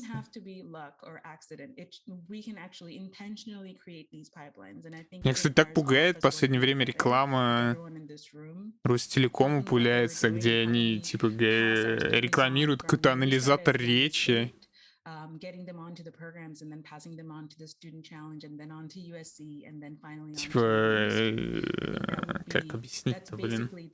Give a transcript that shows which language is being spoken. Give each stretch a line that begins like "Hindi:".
English: It shouldn't have to be luck or accident. We can actually intentionally create these pipelines. And I think
Russian: Меня, кстати, так пугает в последнее время реклама Ростелекома пуляется, где они типа рекламируют какой-то анализатор речи.
English: Getting them onto the programs and then passing them on to the student challenge and then on to USC and then finally on
Russian: типа, как объяснить-то, блин?